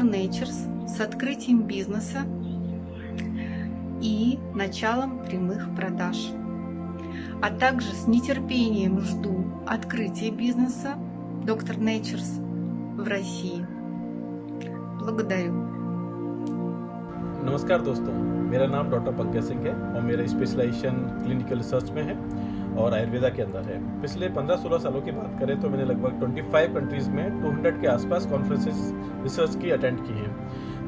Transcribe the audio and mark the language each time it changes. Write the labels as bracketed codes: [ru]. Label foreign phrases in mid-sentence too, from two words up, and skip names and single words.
[ru] Natures с открытием бизнеса и началом прямых продаж. А также с нетерпением жду открытия бизнеса Dr. Natures в России. Благодарю. [hi] नमस्कार दोस्तों, मेरा नाम डॉक्टर पंकज सिंह है और मेरा स्पेशलाइजेशन [en] clinical research [hi] में है और आयुर्वेदा के अंदर है। पिछले 15-16 सालों की बात करें तो मैंने लगभग 25 कंट्रीज़ में 200 के आसपास कॉन्फ्रेंसेस रिसर्च की अटेंड की हैं।